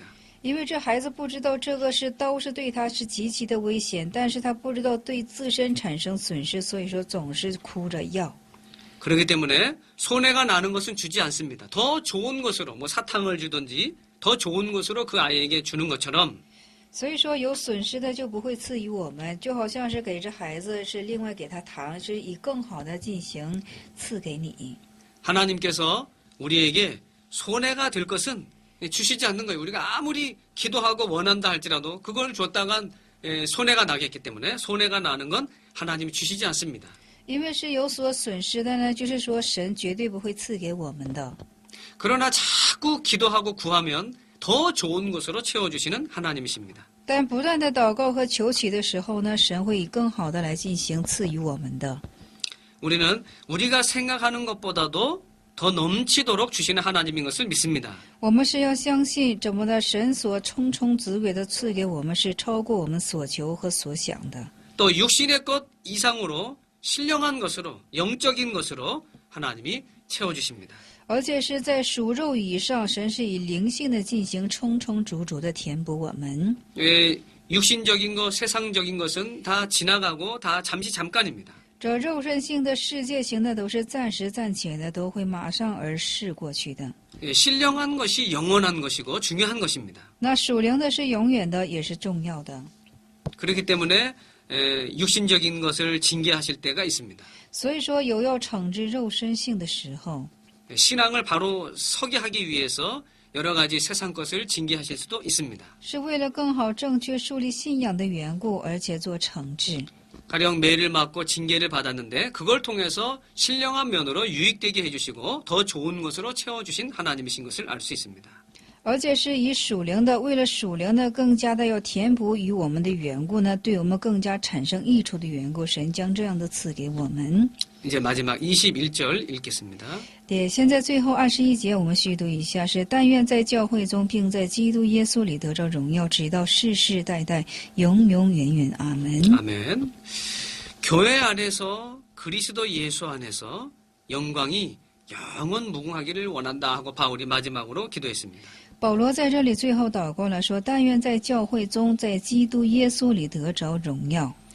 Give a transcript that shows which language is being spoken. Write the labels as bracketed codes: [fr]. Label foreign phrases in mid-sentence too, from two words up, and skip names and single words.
[zh] 因为这孩子不知道这个是刀是对他是极其的危险，但是他不知道对自身产生损失，所以说总是哭着要。 [ko] 그렇기 때문에 손해가 나는 것은 주지 않습니다. 더 좋은 것으로 뭐 사탕을 주든지 더 좋은 것으로 그 아이에게 주는 것처럼 [zh] 所以说有损失的就不会赐予我们，就好像是给这孩子是另外给他糖，是以更好的进行赐给你。 [ko] 하나님께서 우리에게 손해가 될 것은 주시지 않는 거예요. 우리가 아무리 기도하고 원한다 할지라도 그걸 줬다간 손해가 나겠기 때문에 손해가 나는 건 하나님이 주시지 않습니다. [zh] 因为是有所损失的呢，就是说神绝对不会赐给我们的。 [ko] 그러나 자꾸 기도하고 구하면 더 좋은 것으로 채워주시는 하나님이십니다. [zh] 但不断的祷告和求取的时候呢，神会以更好的来进行赐予我们的。 [ko] 우리는 우리가 생각하는 것보다도 더 넘치도록 주시는 하나님인 것을 믿습니다. [zh] 我们是要相信怎么的，神所充充足足的赐给我们是超过我们所求和所想的。 [ko] 또 육신의 것 이상으로 신령한 것으로 영적인 것으로 하나님이 채워주십니다. [zh] 而且是在属肉以上，神是以灵性的进行充充足足的填补我们。 [ko] 육신적인 것, 세상적인 것은 다 지나가고 다 잠시 잠깐입니다. [zh] 这肉身性的、世界型的都是暂时暂且的，都会马上而逝过去的。 [ko] 신령한 것이 영원한 것이고 중요한 것입니다. [zh] 那属灵的是永远的，也是重要的。 [ko] 그렇기 때문에 육신적인 것을 징계하실 때가 있습니다. [zh] 所以说，有要惩治肉身性的时候。 [ko] 신앙을 바로 서게 하기 위해서 여러 가지 세상 것을 징계하실 수도 있습니다. [zh] 是为了更好正确树立信仰的缘故，而且做惩治。 [ko] 가령 매를 맞고 징계를 받았는데 그걸 통해서 신령한 면으로 유익되게 해주시고 더 좋은 것으로 채워주신 하나님이신 것을 알 수 있습니다. [zh] 而且是以属灵的，为了属灵的更加的要填补与我们的缘故呢，对我们更加产生益处的缘故，神将这样的赐给我们。 [ko] 이제 마지막 21절 읽겠습니다. [zh] 对，现在最后21节我们续读一下，是但愿在教会中，并在基督耶稣里得着荣耀，直到世世代代，永永远远。阿门。 [ko] 아멘. 교회 안에서 그리스도 예수 안에서 영광이 영원 무궁하기를 원한다 하고 바울이 마지막으로 기도했습니다. [zh] 保罗在这里最后祷告了，说：“但愿在教会中，在基督耶稣里得着荣耀。”